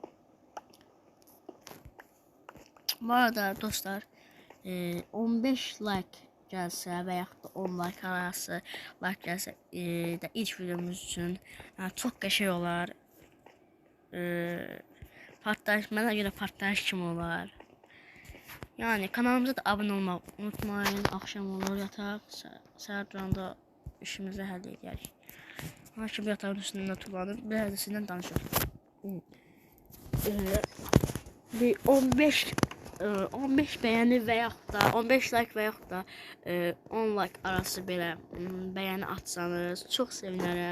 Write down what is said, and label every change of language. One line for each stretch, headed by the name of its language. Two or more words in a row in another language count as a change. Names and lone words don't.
Azerbaijani: Bu arada dostlar, 15 like gəlsə və yaxud da 10 like arası like gəlsə də ilk videomuz üçün çox qəşəng olar. Partlayış, mənə görə partlayış kimi olar.
Turkish: Yani kanalımıza da abone olmayı unutmayın.
Azerbaijani: Akşam olur yataq, səhər duranda işimizi həll edərik. Hakim yatağın üstündə tullanıb, biraz da sizdən danışaq. Bir 15 bəyəni və yaxud da 15 like və yaxud da 10 like arası belə bəyəni atsanız çox sevinərəm.